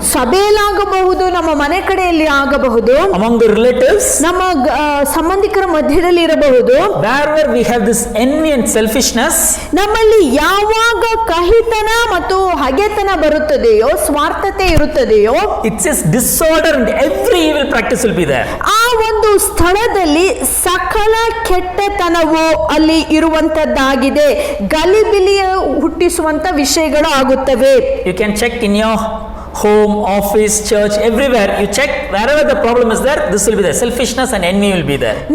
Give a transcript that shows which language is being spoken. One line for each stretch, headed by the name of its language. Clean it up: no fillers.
Kannada: ಸಭೆಯಲ್ಲಾಗಬಹುದು, ನಮ್ಮ ಮನೆ ಕಡೆಯಲ್ಲಿ ಆಗಬಹುದು,
English: among the relatives,
Kannada: ನಮ್ಮ ಸಂಬಂಧಿಕರ ಮಧ್ಯದಲ್ಲಿ ಇರಬಹುದು.
English: wherever we have this envy and selfishness,
Kannada: ನಮ್ಮಲ್ಲಿ ಯಾವಾಗ ಕಹಿತನ ಮತ್ತು ಹಗೆತನ ಬರುತ್ತದೆಯೋ, ಸ್ವಾರ್ಥತೆ ಇರುತ್ತದೆಯೋ,
English: it says disorder and every evil practice will be there.
Kannada: ಆ ಒಂದು ಸ್ಥಳದಲ್ಲಿ ಸಕಲ ಕೆಟ್ಟತನವು ಅಲ್ಲಿ ಇರುವಂತದ್ದಾಗಿದೆ. ಗಲಿಬಿಲಿಯ ಹುಟ್ಟಿಸುವಂತ ವಿಷಯಗಳು ಆಗುತ್ತವೆ.
English: You can check in your home, office, church, everywhere. You check wherever the problem is there, this will be there. Selfishness and envy will be there.